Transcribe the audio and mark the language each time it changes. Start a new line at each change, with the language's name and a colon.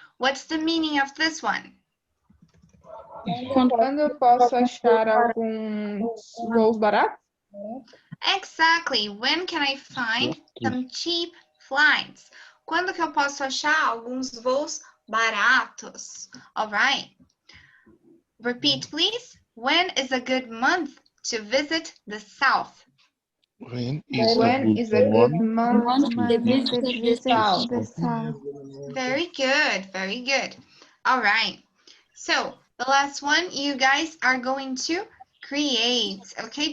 English: What's the meaning of this one?
Portuguese: Quando eu posso achar alguns voos baratos?
English: Exactly. When can I find some cheap flights?
Portuguese: Quando que eu posso achar alguns voos baratos?
English: All right. Repeat, please. When is a good month to visit the south? When When is a good month To to visit the south? the south. Very good. Very good. All right. So the last one you guys are going to create. Okay.